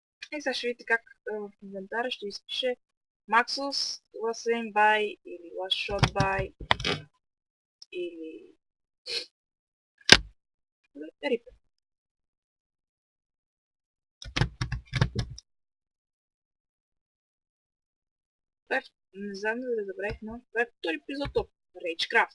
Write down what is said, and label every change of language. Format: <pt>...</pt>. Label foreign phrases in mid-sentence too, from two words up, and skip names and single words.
<bg>И сега ще видите как в инвентара ще изпише Maxus,</bg> <en>last aim by</en> <bg>или</bg> <en>last shot by</en> <bg>или Reaper. Не знам дали забравих, но това е втори епизод от Ragecraft.</bg>